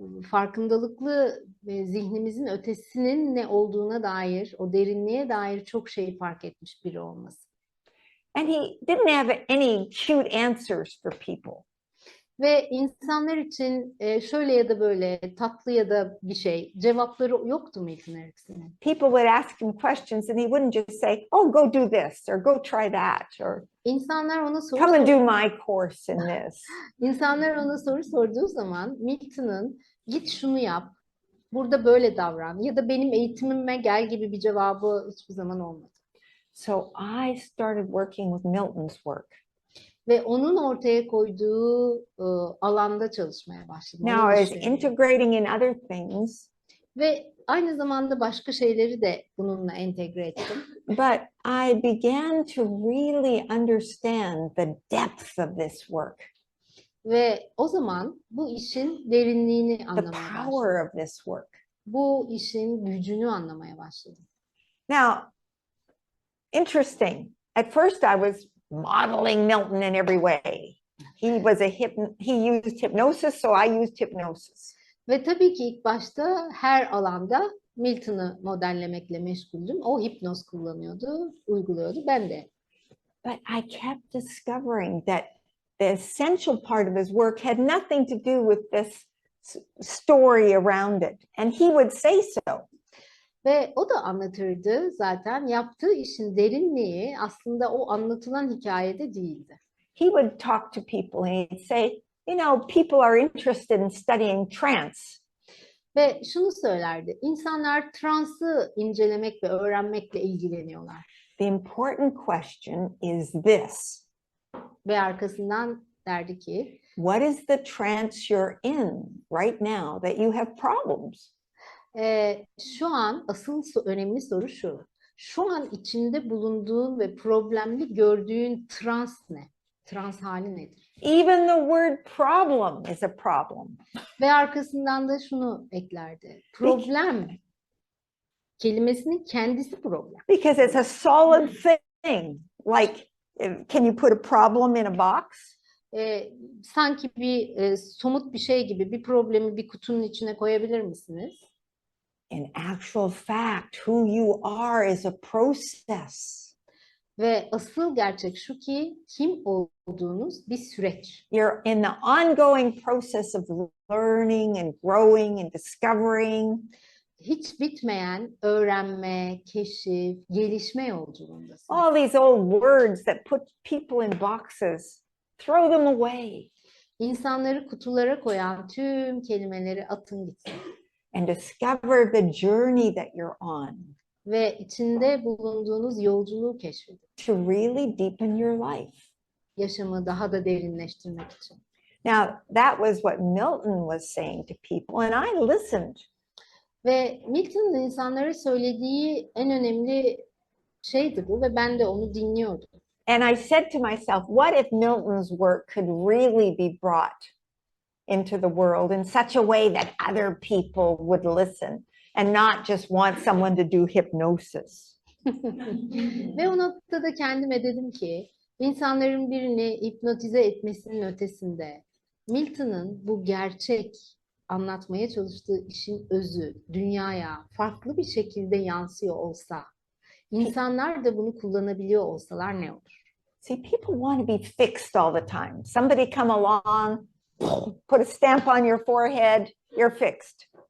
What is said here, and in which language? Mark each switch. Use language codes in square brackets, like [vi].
[tr] Farkındalıklı zihnimizin ötesinin ne olduğuna dair, o derinliğe dair çok şey fark etmiş biri olması. [en] And he didn't have any cute answers for people. [tr] Ve insanlar için şöyle ya da böyle tatlı ya da bir şey cevapları yoktu Milton Erickson'ın. [en] People would ask him questions and he wouldn't just say, "Oh, go do this," or "Go try that," or [tr] İnsanlar ona [en] "Come and do my course in this." [tr] İnsanlar ona soru sorduğu zaman Milton'ın git şunu yap, burada böyle davran ya da benim eğitimime gel gibi bir cevabı hiçbir zaman olmadı. [en] So I started working with Milton's work. [tr] Ve onun ortaya koyduğu alanda çalışmaya başladım. [en] Now, as integrating in other things. [tr] Ve aynı zamanda başka şeyleri de bununla entegre ettim. [en] But I began to really understand the depth of this work. [tr] Ve o zaman bu işin derinliğini [en] The [tr] anlamaya başladım. [en] power of this work. [tr] Bu işin gücünü anlamaya başladım. [en] Now, interesting. At first I was modeling Milton in every way. He used hypnosis, so I used hypnosis. [tr] Ve tabii ki ilk başta her alanda Milton'ı modellemekle meşguldüm. O hipnoz kullanıyordu, uyguluyordu. Ben de. [en] But I kept discovering that the essential part of his work had nothing to do with this story around it. And he would say so. [tr] Ve o da anlatırdı zaten. Yaptığı işin derinliği aslında o anlatılan hikayede değildi. [en] He would talk to people and he'd say, you know, people are interested in studying trance. [tr] Ve şunu söylerdi. İnsanlar transı incelemek ve öğrenmekle ilgileniyorlar. [en] The important question is this. [tr] Ve arkasından derdi ki, [en] What is the trance you're in right now that you have problems? [tr] Şu an asıl önemli soru şu. Şu an içinde bulunduğun ve problemli gördüğün trans ne? Trans hali nedir? [en] Even the word problem is a problem. [tr] Ve arkasından da şunu eklerdi. Problem kelimesinin kendisi problem. [en] Because it's a solid thing. Like, can you put a problem in a box? [tr] Sanki bir somut bir şey gibi bir problemi bir kutunun içine koyabilir misiniz? [en] In actual fact, who you are is a process. [tr] Ve asıl gerçek şu ki kim olduğunuz bir süreç. [en] You're in the ongoing process of learning and growing and discovering. [tr] Hiç bitmeyen öğrenme, keşif, gelişme yolculuğundasın. [en] All these old words that put people in boxes, throw them away. [tr] İnsanları kutulara koyan tüm kelimeleri atın gitsin. [en] And discover the journey that you're on. [tr] Ve içinde bulunduğunuz yolculuğu keşfedin. [en] To really deepen your life. [tr] Yaşamı daha da derinleştirmek için. [en] Now, that was what Milton was saying to people, and I listened. [tr] Ve Milton'un insanlara söylediği en önemli şeydi bu ve ben de onu dinliyordum. [en] And I said to myself, what if Milton's work could really be brought into the world in such a way that other people would listen and not just want someone to do hypnosis? [tr] Ve o noktada kendime dedim ki insanların birini hipnotize etmesinin ötesinde Milton'ın bu gerçek anlatmaya çalıştığı işin özü dünyaya farklı bir şekilde yansıyor olsa, insanlar da bunu kullanabiliyor olsalar ne olur? [en] See, people want to be fixed all the time. Somebody come along, put a stamp on your forehead, you're fixed.